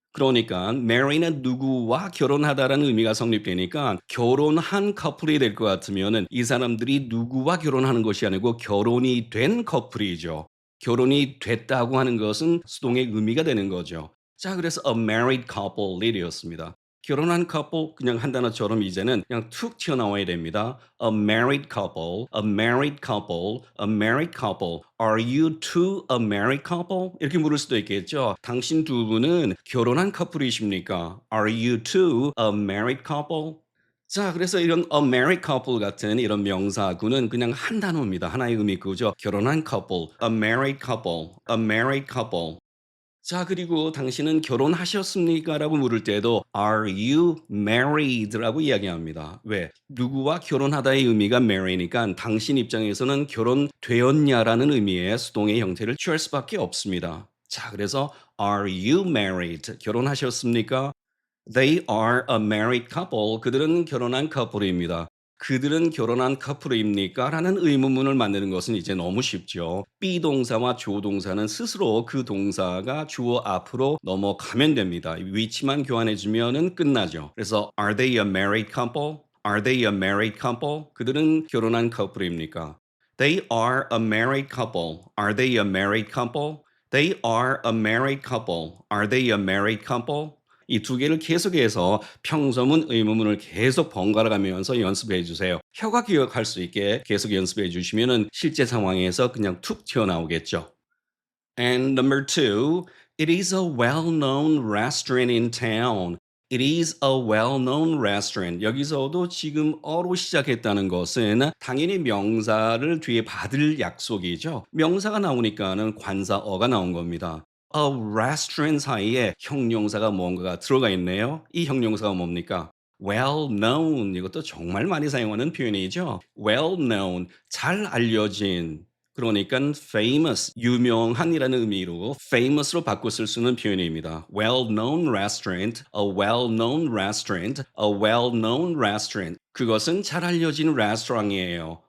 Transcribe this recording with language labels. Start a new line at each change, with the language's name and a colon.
Korean: 그러니까 marry는 누구와 결혼하다라는 의미가 성립되니까 결혼한 커플이 될 것 같으면은 이 사람들이 누구와 결혼하는 것이 아니고 결혼이 된 커플이죠. 결혼이 됐다고 하는 것은 수동의 의미가 되는 거죠. 자, 그래서
English: a married couple
Korean: 이 되었습니다. 결혼한 커플 그냥 한 단어처럼 이제는 그냥 툭 튀어나와야 됩니다.
English: A married couple, a married couple, a married couple. Are you two a married couple?
Korean: 이렇게 물을 수도 있겠죠. 당신 두 분은 결혼한 커플이십니까?
English: Are you two a married couple?
Korean: 자, 그래서 이런
English: a married couple
Korean: 같은 이런 명사구는 그냥 한 단어입니다. 하나의 의미구죠. 결혼한
English: couple, a married couple, a married couple.
Korean: 자, 그리고 "당신은 결혼하셨습니까?" 라고 물을 때도
English: "Are you married?"
Korean: 라고 이야기합니다. 왜? 누구와 결혼하다의 의미가 marry니까 당신 입장에서는 "결혼되었냐?" 라는 의미의 수동의 형태를 취할 수밖에 없습니다. 자, 그래서
English: Are you married?
Korean: 결혼하셨습니까?
English: They are a married couple.
Korean: 그들은 결혼한 커플입니다. 그들은 결혼한 커플입니까? 라는 의문문을 만드는 것은 이제 너무 쉽죠. be 동사와 조동사는 스스로 그 동사가 주어 앞으로 넘어가면 됩니다. 위치만 교환해 주면은 끝나죠. 그래서
English: are they a married couple? Are they a married couple?
Korean: 그들은 결혼한 커플입니까?
English: They are a married couple. Are they a married couple? They are a married couple. Are they a married couple?
Korean: 이 두 개를 계속해서 평서문, 의문문을 계속 번갈아 가면서 연습해 주세요. 혀가 기억할 수 있게 계속 연습해 주시면은 실제 상황에서 그냥 툭 튀어나오겠죠.
English: And number two, it is a well-known restaurant in town. It is a well-known restaurant.
Korean: 여기서도 지금 어로 시작했다는 것은 당연히 명사를 뒤에 받을 약속이죠. 명사가 나오니까는 관사어가 나온 겁니다. A restaurant 사이에 형용사가 뭔가가 들어가 있네요. 이 형용사가 뭡니까? Well known. 이것도 정말 많이 사용하는 표현이죠. Well known. 잘 알려진. 그러니까 famous, 유명한이라는 의미로 famous로 바꿔 쓸 수 있는 표현입니다.
English: well-known restaurant, a well-known restaurant, a well-known restaurant.
Korean: 그것은 잘 알려진 레스토랑이에요.